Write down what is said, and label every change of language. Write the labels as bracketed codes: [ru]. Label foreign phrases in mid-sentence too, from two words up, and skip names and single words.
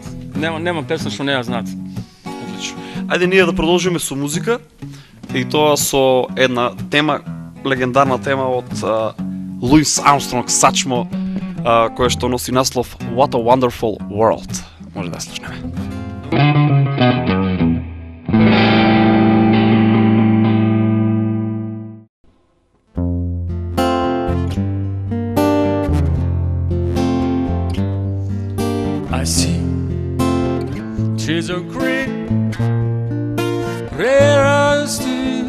[mk] Нема песна што не ја знаат. Одлично. Ајде ние да продолжиме со музика, и тоа со една тема, легендарна тема од Луис Армстронг Сачмо, која што носи наслов What a Wonderful World. Може да ја слушнеме. [en] I see trees of green, red roses too.